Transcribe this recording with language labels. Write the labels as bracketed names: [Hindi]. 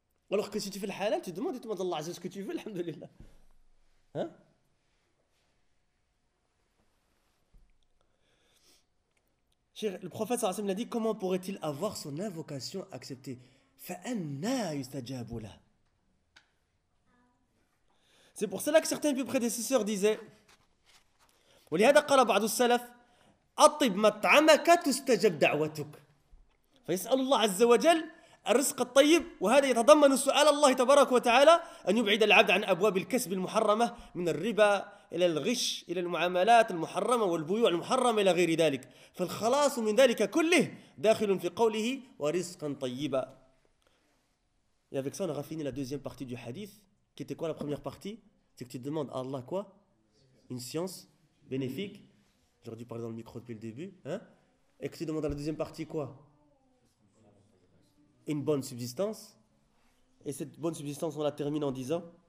[French] Alors que si tu fais le halal, tu demandes à Allah, c'est ce que tu veux, alhamdoulilah. Le prophète sallallahu alayhi wa sallam a dit, comment pourrait-il avoir son invocation acceptée? [Arabic] Fa'anna yustajabula. [French] C'est pour cela que certains de mes prédécesseurs disaient, [Arabic] ولهذا قال بعض السلف أطب مطعمك تستجب دعوتك فيسأل الله عز وجل الرزق الطيب وهذا يتضمن سؤال الله تبارك وتعالى أن يبعد العبد عن أبواب الكسب المحرمة من الربا إلى الغش إلى المعاملات المحرمة والبيوع المحرمة إلى غير ذلك فالخلاص من ذلك كله داخل في قوله ورزقا طيبا. [French] Et avec ça on a fini la deuxième partie du hadith qui était quoi la première partie? C'est que tu demandes à Allah quoi? Une science bénéfique. J'aurais dû parler dans le micro depuis le début. Hein? Et que tu demandes à la deuxième partie quoi? Une bonne subsistance. Et cette bonne subsistance, on la termine en disant.